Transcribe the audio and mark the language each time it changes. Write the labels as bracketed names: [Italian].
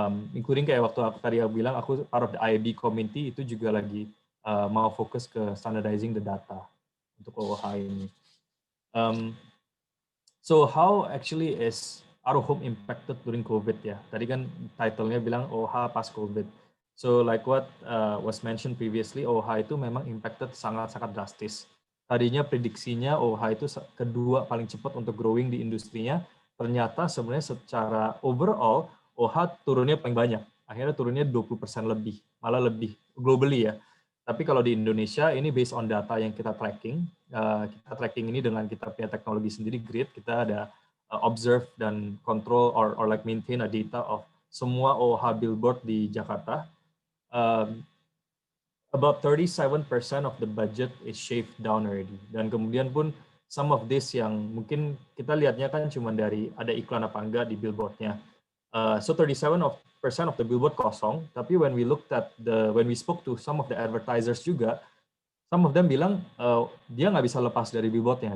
[Indonesian] Including kayak waktu aku tadi bilang, aku [English] part of the IAB community [Indonesian] itu juga lagi mau fokus ke [English] standardizing the data [Indonesian] untuk OOH ini. [English] So how actually is out-of-home impacted during COVID ya? [Indonesian] Tadi kan title-nya bilang OOH pas COVID. [English] So like what was mentioned previously, [Indonesian] OOH itu memang impacted sangat-sangat drastis. Tadinya prediksinya OOH itu kedua paling cepat untuk growing di industrinya. Ternyata sebenarnya secara overall OOH turunnya paling banyak. Akhirnya turunnya 20% lebih, malah lebih globally ya. Tapi kalau di Indonesia ini based on data yang kita tracking ini dengan kita punya teknologi sendiri, Grid, kita ada observe dan control [English] or like maintain a data of [Indonesian] semua OOH billboard di Jakarta. [English] About 37% of the budget is shaved down already. [Indonesian] Dan kemudian pun [English] some of this [Indonesian] yang mungkin kita lihatnya kan cuma dari ada iklan apa enggak di billboardnya. [English] So 37% of the billboard kosong, tapi when we spoke to some of the advertisers juga, some of them bilang [Indonesian] dia nggak bisa lepas dari billboardnya.